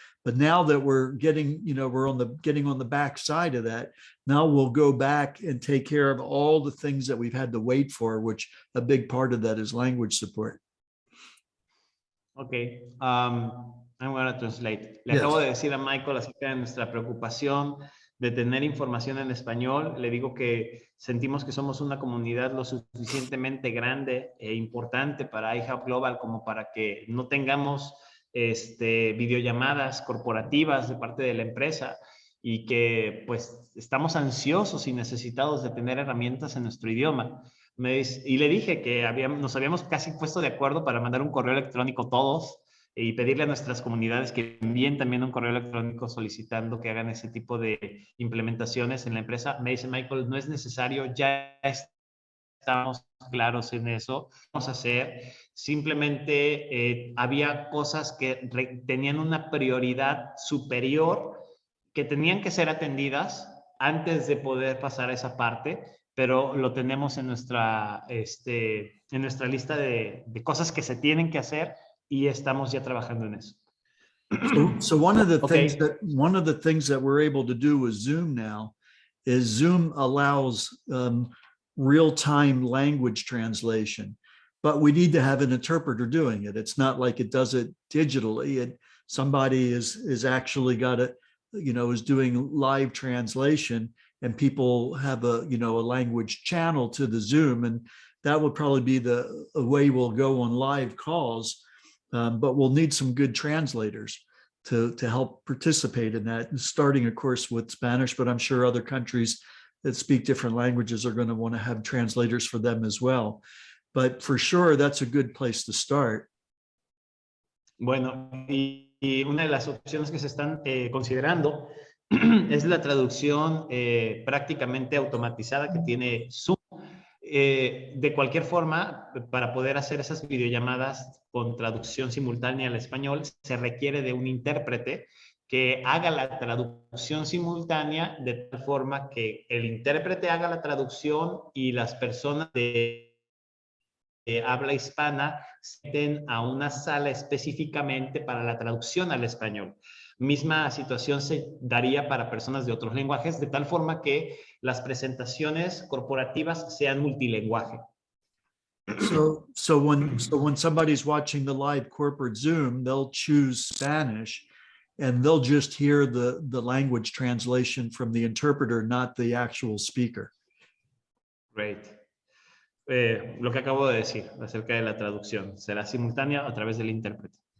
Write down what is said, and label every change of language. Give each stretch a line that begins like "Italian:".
English: But now that we're getting, we're on the back side of that, now we'll go back and take care of all the things that we've had to wait for, which a big part of that is language support. Okay, I'm going to translate.
Spanish: Le acabo de decir a Michael acerca de nuestra preocupación de tener información en español. Le digo que sentimos que somos una comunidad lo suficientemente grande e importante para iHub Global como para que no tengamos videollamadas corporativas de parte de la empresa, y que pues estamos ansiosos y necesitados de tener herramientas en nuestro idioma. Y le dije que nos habíamos casi puesto de acuerdo para mandar un correo electrónico todos y pedirle a nuestras comunidades que envíen también un correo electrónico solicitando que hagan ese tipo de implementaciones en la empresa. Me dice Michael, no es necesario, ya estamos claros en eso, vamos a hacer. Simplemente había cosas que tenían una prioridad superior, que tenían que ser atendidas antes de poder pasar a esa parte, pero lo tenemos en nuestra lista de cosas que se tienen que hacer, y estamos ya trabajando en eso.
English: So one of the things that we're able to do with Zoom now is Zoom allows real-time language translation. but we need to have an interpreter doing it. It's not like it does it digitally. Somebody is actually got it, is doing live translation, and people have a language channel to the Zoom, and that would probably be the way we'll go on live calls. But we'll need some good translators to help participate in that, starting, of course, with Spanish, but I'm sure other countries that speak different languages are going to want to have translators for them as well. But for sure, that's a good place to start.
Spanish: Bueno, y una de las opciones que se están considerando es la traducción prácticamente automatizada que tiene Zoom. De cualquier forma, para poder hacer esas videollamadas con traducción simultánea al español, se requiere de un intérprete que haga la traducción simultánea de tal forma que el intérprete haga la traducción y las personas de habla hispana se meten a una sala específicamente para la traducción al español. Misma situación se daría para personas de otros lenguajes, de tal forma que las presentaciones corporativas sean multilingüe.
English: So when somebody's watching the live corporate Zoom, they'll choose Spanish, and they'll just hear the language translation from the interpreter, not the actual speaker. Great.
Spanish: Lo que acabo de decir acerca de la traducción será simultánea a través del intérprete.